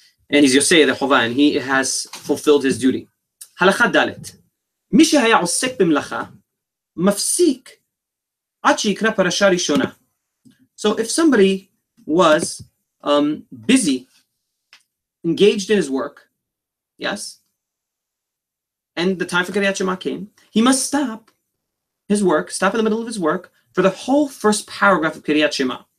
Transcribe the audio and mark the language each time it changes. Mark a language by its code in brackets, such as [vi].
[en] And he's Yosei the Chova, and he has fulfilled his duty. Halakha Dalet. [he] מי שהיה עוסק במלאכה מפסיק עד שיקרא פרשה ראשונה. [en] So if somebody was busy, engaged in his work, yes, and the time for Keriyat Shema came, he must stop his work, stop in the middle of his work for the whole first paragraph of Keriyat Shema.